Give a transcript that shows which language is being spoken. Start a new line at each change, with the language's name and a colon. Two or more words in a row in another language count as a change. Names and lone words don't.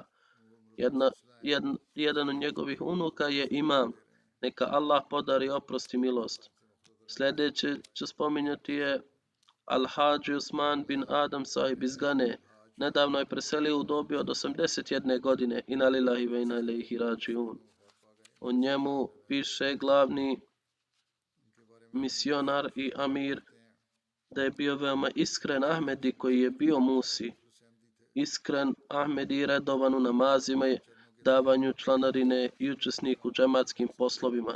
Bosnian: Jedan od njegovih unuka je imam. Neka Allah podari oprost i milost. Sljedeće ću spominjati je Al-Hadži Usman bin Adam Sahib iz Gane. Nedavno je preselio u dobi od 81 godine.
Arabic: إنا لله وإنا إليه راجعون.
Bosnian: O njemu piše glavni misionar i amir da je bio veoma iskren Ahmedi koji je bio Musi. Iskren Ahmedi redovan u namazima, davanju članarine i učesnik u džematskim poslovima.